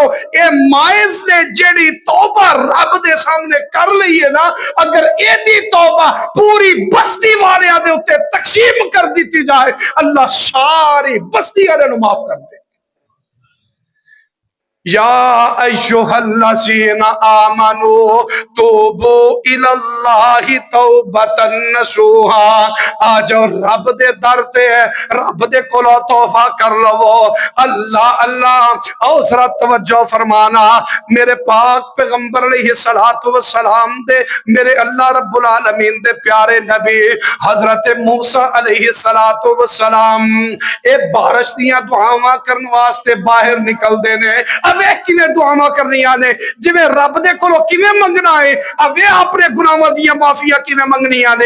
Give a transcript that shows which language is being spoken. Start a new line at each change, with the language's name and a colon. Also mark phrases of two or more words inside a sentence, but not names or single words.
Punjabi: اے ماعز نے جیہڑی توبہ رب دے سامنے کر لی ہے نا، اگر ایدی توبہ پوری بستی والیاں دے اتے تقسیم کر دی جائے، اللہ ساری بستی والے نوں معاف کر دے.
Arabic: يا أيها الذين آمنوا توبوا إلى الله توبة نصوحا.
Punjabi: آ جاؤ رب دے در تے، رب دے کولوں توبہ کر لوو. اللہ اللہ، آؤ ذرا توجہ فرمانا. میرے پاک پیغمبر
Arabic: عليه الصلاة والسلام
Punjabi: دے، میرے اللہ رب العالمین دے پیارے نبی حضرت موسیٰ
Arabic: عليه الصلاة والسلام
Punjabi: اے بارش دیاں دعاواں کرنے واسطے باہر نکلدے نے. ویکھ کویں دعاواں کرنیاں نے، جویں رب دے کولوں کویں منگنا ہے، وے اپنے گناہاں دی معافیاں کویں منگنیاں نے.